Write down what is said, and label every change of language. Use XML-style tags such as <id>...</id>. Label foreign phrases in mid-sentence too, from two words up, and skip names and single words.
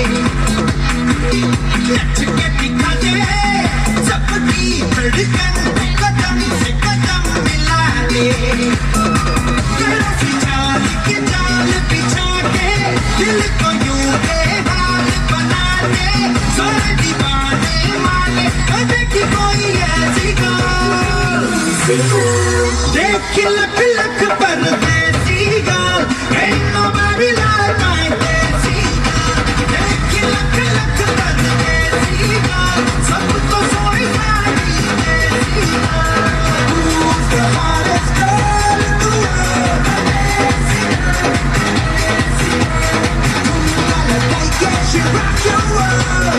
<hi>नच के दिखा दे सबकी धड़कन, कदम से कदम मिला दे। कैसी चाल की चाल बिछा के, दिल को यूं बेहाल बना दे। सारे दीवाने माने देखी कोई ऐसी गाल, देख लख लख परदेसी गाल।</hi> <en>Ain't nobody like my देसी गाल।</en> <hi>देख लख लख परदेसी गाल, सबको सोई सारी देसी गाल।</hi> <en>Who's the hottest girl in the world?</en> <hi>देसी गाल, देसी गाल।</hi> <en>You gotta like it, she rock your world।</en>